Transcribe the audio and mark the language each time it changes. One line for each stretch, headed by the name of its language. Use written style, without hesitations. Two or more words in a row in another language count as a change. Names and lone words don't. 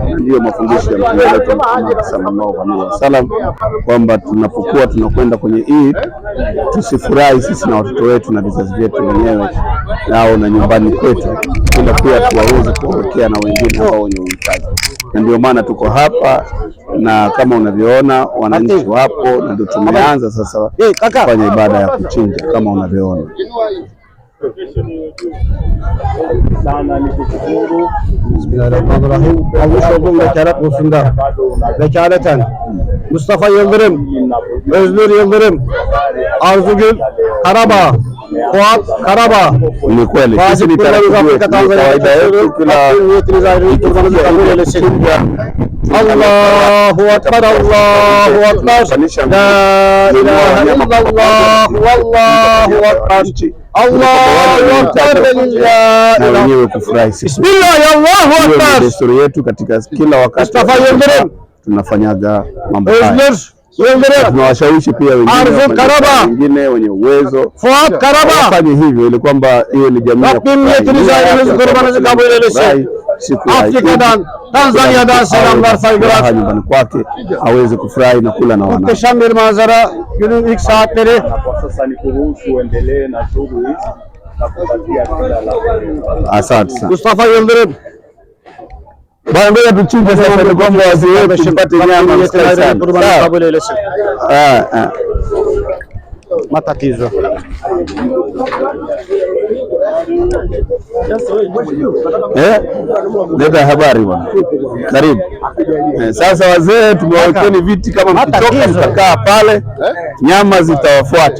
Swahili: Ndiyo mafundisho ya Mtume wetu Muhammad
Arabic: صلى الله عليه وسلم,
Swahili: kwamba tunapokuwa tunakwenda kwenye Eid tusifurahi sisi na watoto wetu na vizazi vyetu wenyewe nao na nyumbani kwetu, ila pia tuwaweze kuwekea na wengine ambao wenye uhitaji. Na ndio maana tuko hapa, na kama unavyoona wananchi wapo, na ndio tumeanza sasa kufanya ibada ya kuchinja kama unavyoona. sana ni kushukuru.
Turkish: Bismillahirrahmanirrahim. Avuşoğlu vekalet konusunda vekaleten Mustafa Yıldırım, Özgür Yıldırım, Arzugül Karabağ, Fuat Karabağ.
Swahili: Ni kweli sisi ni kawaida yetu, kila
Turkish: niyetiniz ayrı kurbanınızı kabul eylesin.
Arabic: الله أكبر الله أكبر لا إله إلا الله والله أكبر الله أكبر,
Swahili: na wenyewe kufurahi.
Arabic: بسم الله، الله أكبر.
Swahili: Desturi yetu katika kila wakati
Turkish: Mustafa Yıldırım,
Swahili: tunafanyaga mambo haya.
Turkish: Özgür Yıldırım,
Swahili: tunawashawishi pia wengine wenye uwezo
Turkish: Fuat Karabağ
Swahili: wafanye hivyo ili kwamba hiyo ni jamii ya
Turkish: kurbanınızı kabul eylesin. Afrika'dan, Tanzanya'dan selamlar, saygılar.
Swahili: Nyumbani kwake aweze kufurahi na kula na wana.
Turkish: Muhteşem bir manzara günün ilk saatleri.
Swahili: Kwa sasa ni kuruhusu uendelee na shughuli na kupatia kila la. Asante sana
Turkish: Mustafa Yıldırım.
Swahili: Bwana, ngoja tuchinje sasa ili kwamba wazee wetu tupate nyama
Turkish: kurbanınızı kabul eylesin.
Swahili: Matatizo. Leta habari bwana. Karibu. Sasa wazee tumewekeni viti, kama mkitoka mtakaa pale, nyama zitawafuata.